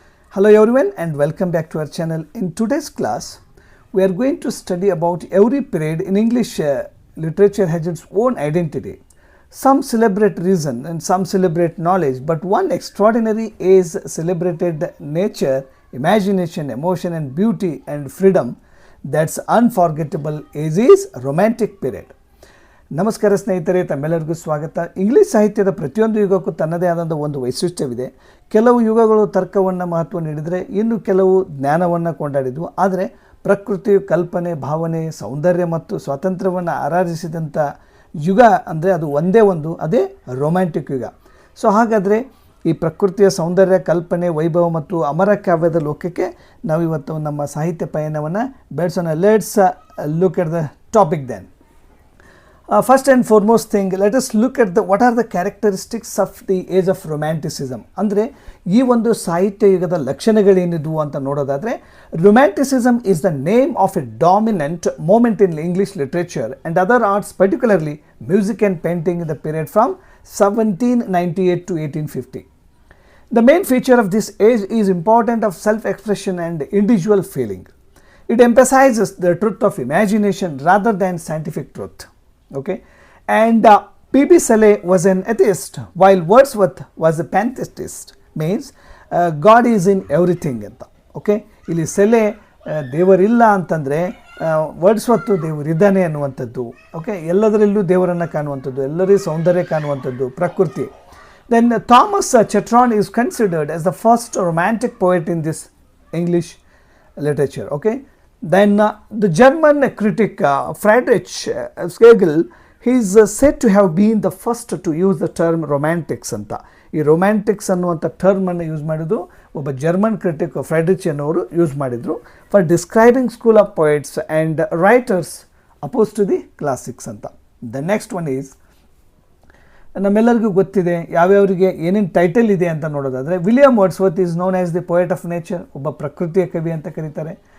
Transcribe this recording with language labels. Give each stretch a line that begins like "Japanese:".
English: Hello everyone and welcome back to our channel. In today's class, we are going to study about every period in English literature has its own identity. Some celebrate reason and some celebrate knowledge, but one extraordinary age celebrated nature, imagination, emotion and beauty and freedom. That's unforgettable age is romantic period.
Kannada: ನಮಸ್ಕಾರ ಸ್ನೇಹಿತರೆ, ತಮ್ಮೆಲ್ಲರಿಗೂ ಸ್ವಾಗತ. English ಸಾಹಿತ್ಯದ ಪ್ರತಿಯೊಂದು ಯುಗಕ್ಕೂ ತನ್ನದೇ ಆದಂಥ ಒಂದು ವೈಶಿಷ್ಟ್ಯವಿದೆ. ಕೆಲವು ಯುಗಗಳು ತರ್ಕವನ್ನು ಮಹತ್ವ ನೀಡಿದರೆ ಇನ್ನು ಕೆಲವು ಜ್ಞಾನವನ್ನು ಕೊಂಡಾಡಿದ್ವು. ಆದರೆ ಪ್ರಕೃತಿಯು ಕಲ್ಪನೆ, ಭಾವನೆ, ಸೌಂದರ್ಯ ಮತ್ತು ಸ್ವಾತಂತ್ರ್ಯವನ್ನು ಆರಾಧಿಸಿದಂಥ ಯುಗ ಅಂದರೆ ಅದು ಒಂದೇ ಒಂದು, ಅದೇ ರೊಮ್ಯಾಂಟಿಕ್ ಯುಗ. ಸೊ ಹಾಗಾದರೆ ಈ ಪ್ರಕೃತಿಯ ಸೌಂದರ್ಯ, ಕಲ್ಪನೆ, ವೈಭವ ಮತ್ತು ಅಮರ ಕಾವ್ಯದ ಲೋಕಕ್ಕೆ ನಾವಿವತ್ತು ನಮ್ಮ ಸಾಹಿತ್ಯ ಪಯಣವನ್ನು ಬೆಳೆಸೋಣ.
English: Let's look at the topic then. First and foremost thing, let us look at what are the characteristics of the age of romanticism.
Kannada: ಅಂದರೆ ಈ ಒಂದು ಸಾಹಿತ್ಯ ಯುಗದ ಲಕ್ಷಣಗಳೇನಿದ್ವು ಅಂತ ನೋಡೋದಾದರೆ,
English: romanticism is the name of a dominant moment in English literature and other arts, particularly music and painting in the period from 1798 to 1850. The main feature of this age is important of self-expression and individual feeling. It emphasizes the truth of imagination rather than scientific truth. Okay, and P.B. Shelley was an atheist while Wordsworth was a pantheist, means God is in everything
Kannada: ಅಂತ. Okay, ಇಲ್ಲಿ ಸೆಲೆ ದೇವರಿಲ್ಲ ಅಂತಂದರೆ Wordsworth ದೇವರಿದ್ದಾನೆ ಅನ್ನುವಂಥದ್ದು. Okay, ಎಲ್ಲದರಲ್ಲೂ ದೇವರನ್ನು ಕಾಣುವಂಥದ್ದು, ಎಲ್ಲರಿಗೂ ಸೌಂದರ್ಯ ಕಾಣುವಂಥದ್ದು, ಪ್ರಕೃತಿ.
English: Then Thomas Chatron is considered as the first romantic poet in this English literature. Okay. Then the German critic Friedrich Schlegel, he is said to have been the first to use the term romantics
Kannada: ಅಂತ. ಈ romantics ಅನ್ನುವಂಥ ಟರ್ಮನ್ನು use ಮಾಡಿದ್ದು ಒಬ್ಬ German critic ಫ್ರೆಡ್ರಿಚ್ ಅನ್ನೋರು use ಮಾಡಿದರು
English: for describing school of poets and writers opposed to the classics
Kannada: ಅಂತ.
English: the next one is,
Kannada: ನಮ್ಮೆಲ್ಲರಿಗೂ ಗೊತ್ತಿದೆ ಯಾವ್ಯಾವರಿಗೆ ಏನೇನು ಟೈಟಲ್ ಇದೆ ಅಂತ ನೋಡೋದಾದರೆ,
English: William Wordsworth is known as the poet of nature,
Kannada: ಒಬ್ಬ ಪ್ರಕೃತಿಯ ಕವಿ ಅಂತ ಕರೀತಾರೆ.